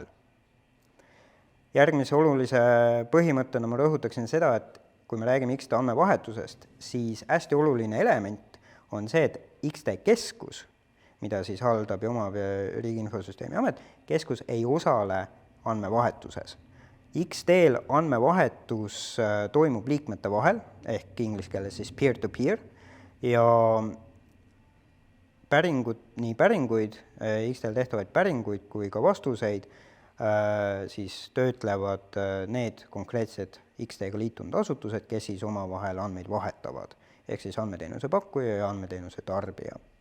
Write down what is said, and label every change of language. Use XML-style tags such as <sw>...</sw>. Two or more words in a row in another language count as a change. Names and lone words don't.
<et>Järgmise olulise põhimõttena ma rõhutaksin seda, et kui me räägime X-tee andmevahetusest, siis hästi oluline element on see, et X-tee keskus, mida siis haldab ja omab Riigi Infosüsteemi Amet, keskus ei osale andmevahetuses. X-teel andmevahetus toimub liikmete vahel, ehk inglise keeles siis peer-to-peer, ja päringuid, X-teel tehtavaid päringuid kui ka vastuseid siis töötlevad need konkreetsed X-teega liitunud asutused, kes siis omavahel andmeid vahetavad, ehk siis andmeteenuse pakkuja ja andmeteenuse tarbija.</et>